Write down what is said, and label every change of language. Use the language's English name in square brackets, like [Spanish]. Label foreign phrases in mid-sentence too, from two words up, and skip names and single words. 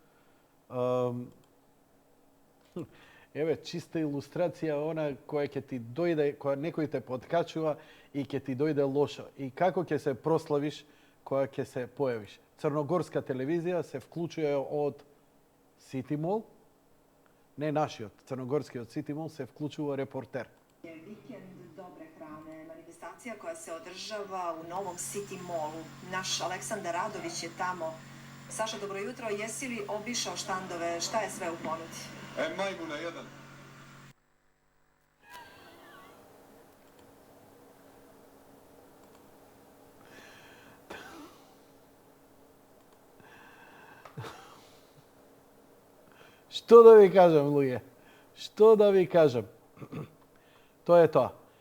[Macedonian] Еве, чиста илустрација, она која ќе ти дојде, која некој те подкачува и ќе ти дојде лошо. И како ќе се прославиш која ќе се појавиш. Црногорска телевизија се вклучува од Сити Мол, не нашиот, црногорскиот Сити Мол, се вклучува репортер. [Serbian] Vikend dobre hrane, manifestacija koja se održava u Novom City Mallu. Naš Aleksandar Radović je tamo. Saša, dobro jutro. Jesi li obišao štandove? Šta je sve u ponudi? Majmuna jedan. [Macedonian] Што да ви кажам, луѓе? Што да ви кажам? Тоа е тоа.